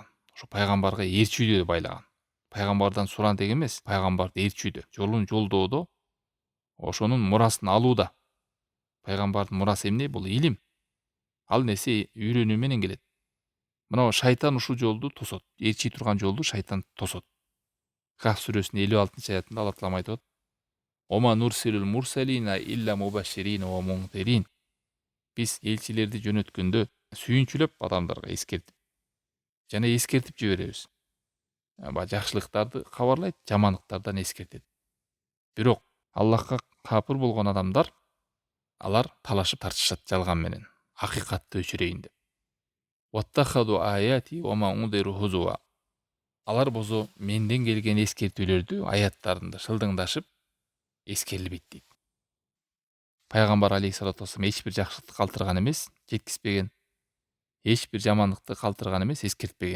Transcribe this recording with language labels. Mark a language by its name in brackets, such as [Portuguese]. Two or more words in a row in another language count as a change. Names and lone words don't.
[Kyrgyz] Ошо пайгамбарга ээрчүүдө байлаган. Пайгамбардан суран деги эмес, пайгамбарды ээрчүүдө, жолун жолдоодо, ошонун мурасын алууда. Пайгамбардын мурасы эмне? Бул илим. Ал нерсе үйрөнүү менен келет. Мына шайтан ушул жолду тосот. Ээрчий турган жолду шайтан тосот. Кахф сүрөсүнүн 56-аятында Алла таалам айтып атат: [Arabic] "وما نرسل المرسلين إلا مبشرين ومنذرين." [Kyrgyz] Биз элчилерди жөнөткөндө сүйүнчүлөп адамдарга эскертип жана эскертип жиберебиз. Баягы жакшылыктарды кабарлайт, жамандыктардан эскертет. Бирок Аллахка капыр болгон адамдар, алар талашып тартышат жалган менен, акыйкатты өчүрөйүн деп. [Arabic] واتخذوا آياتي وما أنذروا هزوا. [Kyrgyz] Алар болсо менден келген эскертүүлөрдү, аяттарымды шылдыңдашып эскерилбейт дейт. Пайгамбар [Arabic] عليه الصلاة والسلام [Kyrgyz] эч бир жакшылыкты калтырган эмес, жеткизбеген. Эч бир жамандыкты калтырган эмес, эскертпеген.